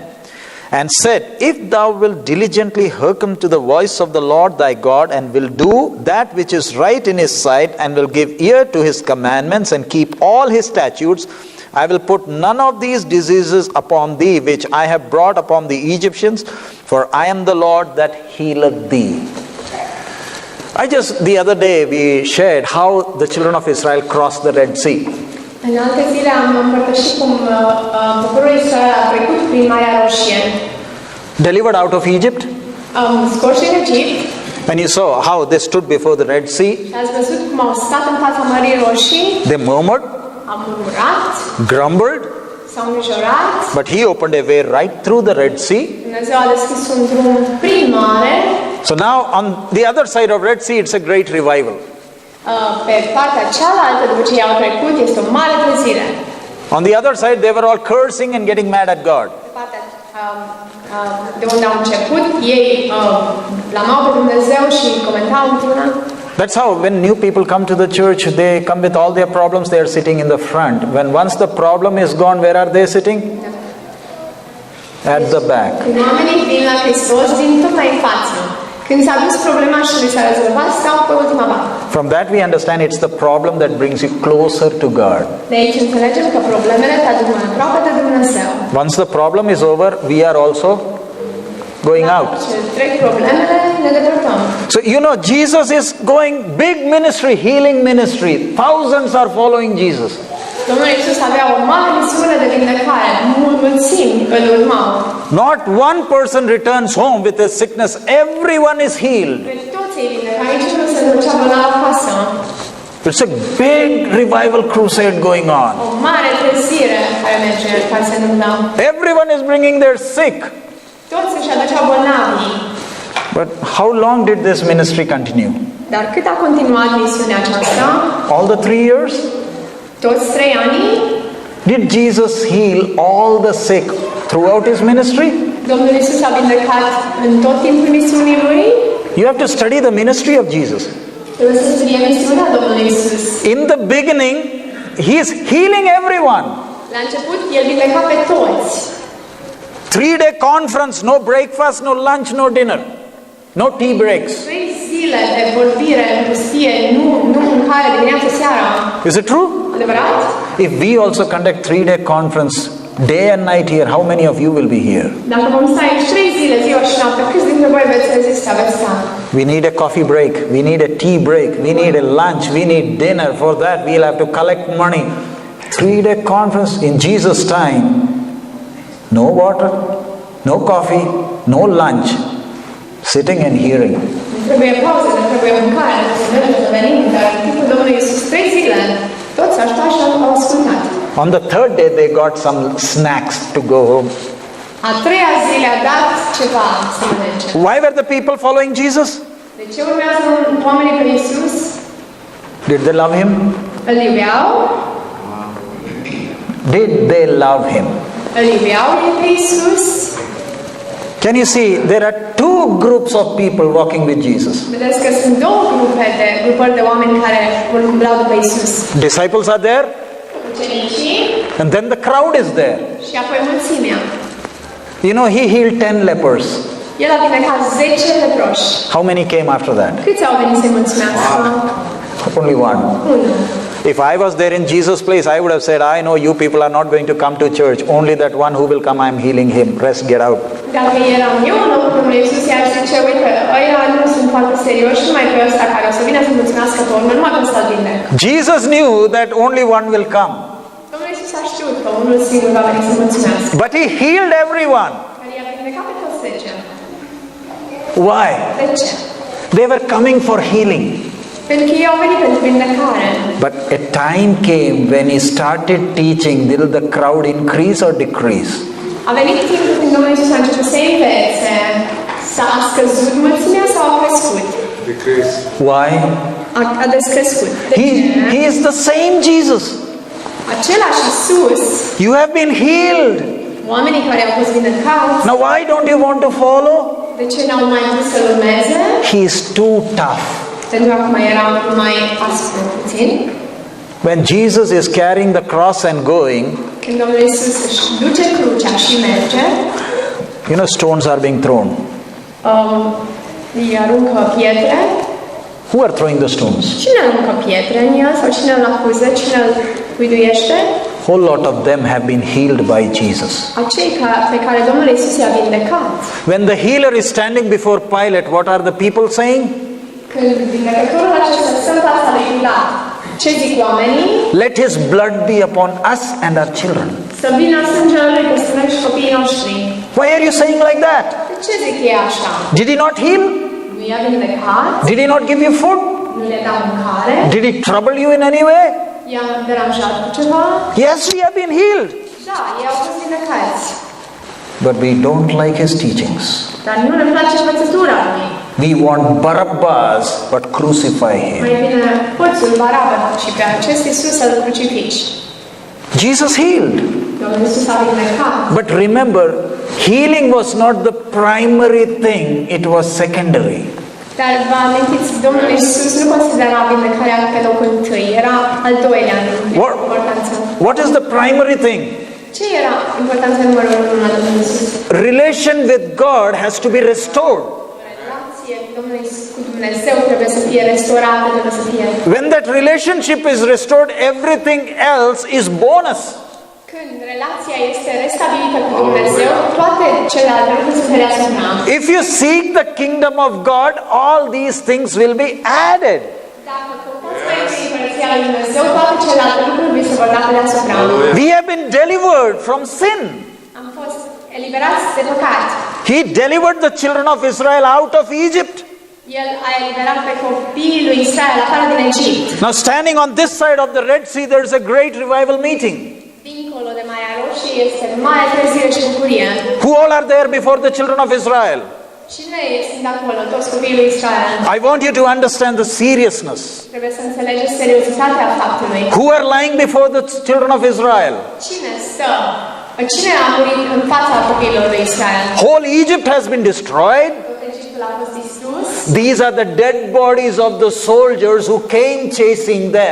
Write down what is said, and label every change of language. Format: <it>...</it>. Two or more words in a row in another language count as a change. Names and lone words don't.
<en>And said, if thou wilt diligently hearken to the voice of the Lord thy God, and will do that which is right in his sight, and will give ear to his commandments, and keep all his statutes, I will put none of these diseases upon thee, which I have brought upon the Egyptians, for I am the Lord that healeth thee. The other day we shared how the children of Israel crossed the Red Sea.</en> <ro>În alte zile am împărtășit cum poporul Israel a trecut prin Marea Roșie.</ro> <en>Delivered out of Egypt.</en> <ro>Scoși în Egipt.</ro> <en>And you saw how they stood before the Red Sea.</en> <ro>Și ați văzut cum au stat în fața Mării Roșii.</ro> <en>They murmured.</en> <ro>Au murmurat.</ro> <en>Grumbled.</en> <ro>S-au îngrijorat.</ro> <en>But he opened a way right through the Red Sea.</en> <ro>Dumnezeu a deschis un drum prin mare.</ro> <en>So now on the other side of Red Sea, it's a great revival.</en> <ro>Pe partea cealaltă, după ce i-au trecut, este o mare trezire.</ro> <en>On the other side, they were all cursing and getting mad at God.</en> <ro>Pe partea de unde au început, ei blamau pe Dumnezeu și comentau într-una.</ro> <en>That's how when new people come to the church, they come with all their problems, they are sitting in the front. When once the problem is gone, where are they sitting? At the back.</en> <ro>Când oamenii vin la Hristos, vin tot mai în față. Când s-a dus problema și li s-a rezolvat, stau pe ultima bancă.</ro> <en>From that we understand it's the problem that brings you closer to God.</en> <ro>De aici înțelegem că problemele te aduc mai aproape de Dumnezeu.</ro> <en>Once the problem is over, we are also going out.</en> <ro>Ce trec problemele, ne depărtăm.</ro> <en>So you know, Jesus is going big ministry, healing ministry. Thousands are following Jesus.</en> <ro>Domnul Iisus avea o mare misiune de vindecare, mulțimi îl urmau.</ro> <en>Not one person returns home with a sickness, everyone is healed.</en> <ro>Pe toți ei vindecă, aici nu se ducea bolnav acasă.</ro> <en>It's a big revival crusade going on.</en> <ro>O mare trezire care se întâmpla.</ro> <en>Everyone is bringing their sick.</en> <ro>Toți își aduceau bolnavii.</ro> <en>But how long did this ministry continue?</en> <ro>Dar cât a continuat misiunea aceasta?</ro> <en>All the 3 years?</en> <ro>Toți 3 ani?</ro> <en>Did Jesus heal all the sick throughout his ministry?</en> <ro>Domnul Iisus a vindecat în tot timpul misiunii lui?</ro> <en>You have to study the ministry of Jesus.</en> <ro>Trebuie să studiem misiunea Domnului Iisus.</ro> <en>In the beginning, he is healing everyone.</en> <ro>La început, el vindeca pe toți.</ro> <en>3-day conference, no breakfast, no lunch, no dinner. No tea breaks.</en> <ro>3 zile de vorbire în pustie, nu mâncare dimineața seara.</ro> <en>Is it true?</en> <ro>Adevărat?</ro> <en>If we also conduct 3-day conference day and night here, how many of you will be here?</en> <ro>Dacă vom sta aici 3 zile, ziua și noaptea, câți dintre voi veți rezista, veți sta?</ro> <en>We need a coffee break, we need a tea break, we need a lunch, we need dinner. For that we'll have to collect money. 3-day conference in Jesus' time. No water, no coffee, no lunch. Sitting and hearing.</en> <ro>Trebuie pauze, ne trebuie mâncare, ne trebuie să venim, dar în timpul Domnului Iisus 3 zile, toți au stat și au ascultat.</ro> <en>On the third day they got some snacks to go home.</en> <ro>A 3-a zi le-a dat ceva să mănânce.</ro> <en>Why were the people following Jesus?</en> <ro>De ce urmează oamenii pe Iisus?</ro> <en>Did they love him?</en> <ro>Îl iubeau?</ro> <en>Did they love him?</en> <ro>Îl iubeau pe Iisus?</ro> <en>Can you see, there are two groups of people walking with Jesus.</en> <ro>Vedeți că sunt două grupări de oameni care umblau după Iisus.</ro> <en>Disciples are there,</en> <ro>Ucenicii</ro> <en>and then the crowd is there.</en> <ro>și apoi mulțimea.</ro> <en>You know, he healed 10 lepers.</en> <ro>El a vindecat 10 leproși.</ro> <en>How many came after that?</en> <ro>Câți au venit să-i mulțumească?</ro> <en>Only one.</en> <ro>Unul.</ro> <en>If I was there in Jesus' place, I would have said, I know you people are not going to come to church. Only that one who will come, I am healing him. Rest, get out.</en> <ro>Dacă eram eu în locul Domnului Iisus, i-aș zice, uite, ăia nu sunt foarte serioși, numai pe ăsta care o să vină să mulțumească pe urmă, numai pe ăsta vindec.</ro> <en>Jesus knew that only one will come.</en> <ro>Domnul Iisus a știut că unul singur va veni să mulțumească.</ro> <en>But he healed everyone.</en> <ro>Dar i-a vindecat pe toți 10.</ro> <en>Why?</en> <ro>De ce?</ro> <en>They were coming for healing.</en> <ro>Pentru că ei au venit pentru vindecare.</ro> <en>But a time came when he started teaching, did the crowd increase or decrease?</en> <ro>A venit timpul când Domnul Iisus a început să învețe, s-a scăzut mulțimea sau a crescut?</ro> <en>Decrease. Why?</en> <ro>A descrescut. De ce?</ro> <en>He is the same Jesus.</en> <ro>Același Iisus,</ro> <en>You have been healed.</en> <ro>oamenii care au fost vindecați,</ro> <en>Now why don't you want to follow?</en> <ro>de ce n-au mai vrut să-L urmeze?</ro> <en>He is too tough.</en> <ro>Pentru că acum era mai aspru puțin.</ro> <en>When Jesus is carrying the cross and going,</en> <ro>Când Domnul Iisus își duce crucea și merge,</ro> <en>you know, stones are being thrown.</en> <ro>îi aruncă pietre.</ro> <en>Who are throwing the stones?</en> <ro>Cine aruncă pietre în el sau cine îl acuză, cine îl huiduiește?</ro> <en>Whole lot of them have been healed by Jesus.</en> <ro>Acei pe care Domnul Iisus i-a vindecat.</ro> <en>When the healer is standing before Pilate, what are the people saying?</en> <ro>Când vindecătorul acesta stă în fața lui Pilat, ce zic oamenii?</ro> <en>Let his blood be upon us and our children.</en> <ro>Să vină sângele lui peste noi și copiii noștri.</ro> <en>Why are you saying like that?</en> <ro>De ce zic ei așa?</ro> <en>Did he not heal?</en> <ro>Nu i-a vindecat?</ro> <en>Did he not give you food?</en> <ro>Nu le da mâncare?</ro> <en>Did he trouble you in any way?</en> <ro>I-a deranjat cu ceva?</ro> <en>Yes, we have been healed.</en> <ro>Da, ei au fost vindecați.</ro> <en>But we don't like his teachings.</en> <ro>Dar nu ne place învățătura lui.</ro> <en>We want Barabbas, but crucify him.</en> <ro>Mai bine hoțul Baraba și pe acest Iisus să-l crucifici.</ro> <en>Jesus healed.</en> <ro>Domnul Iisus a vindecat.</ro> <en>But remember, healing was not the primary thing, it was secondary.</en> <ro>Dar vă amintiți, Domnul Iisus nu considera vindecarea pe locul întâi, era al doilea în importanță.</ro> <en>What is the primary thing?</en> <ro>Ce era importanța numărul 1 al Domnului Iisus?</ro> <en>Relation with God has to be restored.</en> <ro>Relație cu Dumnezeu trebuie să fie restaurată, trebuie să fie.</ro> <en>When that relationship is restored, everything else is bonus.</en> <ro>Când relația este restabilită cu Dumnezeu, toate celelalte lucruri sunt deasupra.</ro> <en>If you seek the kingdom of God, all these things will be added.</en> <ro>Dacă căutați mai întâi împărăția lui Dumnezeu, toate celelalte lucruri vi se vor da pe deasupra.</ro> <en>We have been delivered from sin.</en> <ro>Am fost eliberați de păcat.</ro> <en>He delivered the children of Israel out of Egypt.</en> <ro>El a eliberat pe copiii lui Israel afară din Egipt.</ro> <en>Now standing on this side of the Red Sea, there is a great revival meeting.</en> <ro>Dincolo de Marea Roșie este mare trezire și bucurie.</ro> <en>Who all are there before the children of Israel?</en> <ro>Cine sunt acolo? Toți copiii lui Israel.</ro> <en>I want you to understand the seriousness.</en> <ro>Trebuie să înțelegeți seriozitatea faptului.</ro> <en>Who are lying before the children of Israel?</en> <ro>Cine stă? Cine a murit în fața copiilor lui Israel?</ro> <en>Whole Egypt has been destroyed.</en> <ro>Tot Egiptul a fost distrus.</ro> <en>These are the dead bodies of the soldiers who came chasing them.</en>